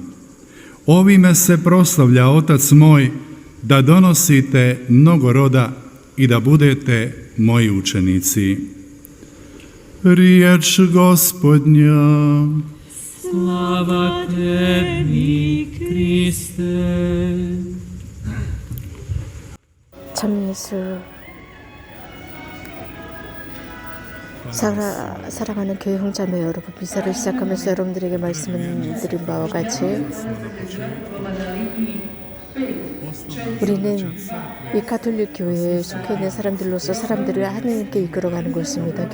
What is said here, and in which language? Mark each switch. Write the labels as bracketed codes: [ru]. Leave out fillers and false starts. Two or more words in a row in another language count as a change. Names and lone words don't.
[hr] Ovime se proslavlja Otac moj, da donosite mnogo roda i da budete moji učenici. Riječ Gospodnja. Slava Tebi, Kriste. [ko] 참 예수 사랑하는 교회 형제자매 여러분, 미사를 시작하면서 여러분들에게 말씀을 드린 바와 같이 우리는 이 가톨릭 교회에 속해 있는 사람들로서 사람들을 하나님께 이끌어가는 것입니다.